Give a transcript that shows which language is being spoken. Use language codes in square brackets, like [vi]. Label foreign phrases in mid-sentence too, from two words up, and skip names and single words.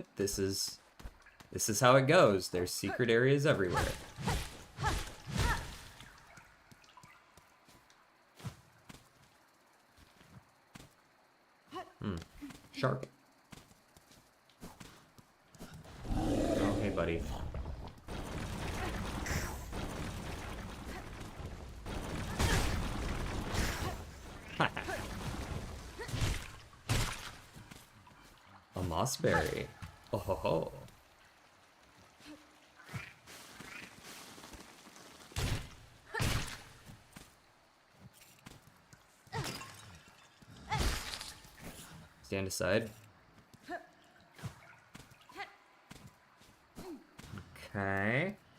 [en] This is how it goes. There's secret areas everywhere. Shark. Oh, hey, buddy. A mossberry. Oh ho ho. Stand aside. Okay.